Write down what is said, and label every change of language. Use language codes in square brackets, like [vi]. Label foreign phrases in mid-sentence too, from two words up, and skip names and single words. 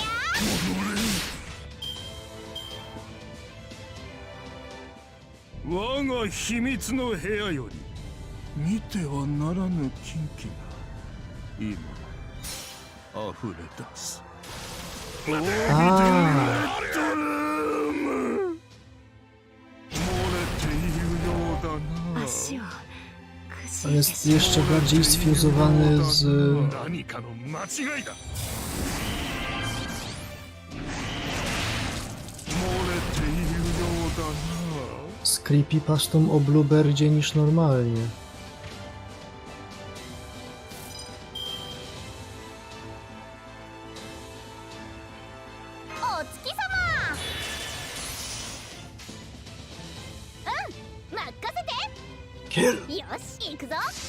[ja] 我が秘密の部屋より見てはならぬ禁忌が今溢れ出す。あ漏れているようだな。足を [pl] On jest jeszcze bardziej sfuzowany z [ja] 何かの間違いだ。漏れているようだな。 [pl] z creepypastą o Bluebirdzie niż normalnie. [ja] お月様。任せて。 Kill! よし行くぞ。